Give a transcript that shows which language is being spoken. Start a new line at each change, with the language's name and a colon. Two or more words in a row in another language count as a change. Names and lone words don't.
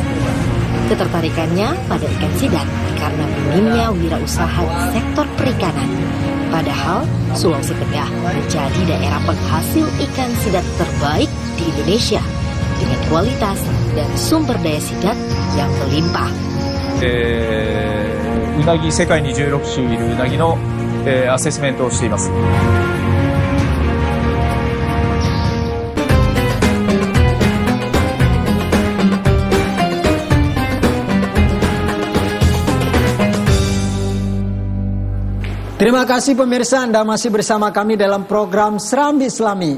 Indonesian: Ketertarikannya pada ikan sidat karena minimnya wirausaha di sektor perikanan. Padahal Sulawesi Tengah menjadi daerah penghasil ikan sidat terbaik di Indonesia dengan kualitas dan sumber daya sidat yang melimpah.
Japanese: うなぎ世界に16種いるうなぎのアセスメントをしています。
Indonesian: Terima kasih pemirsa, Anda masih bersama kami dalam program Serambi Islami.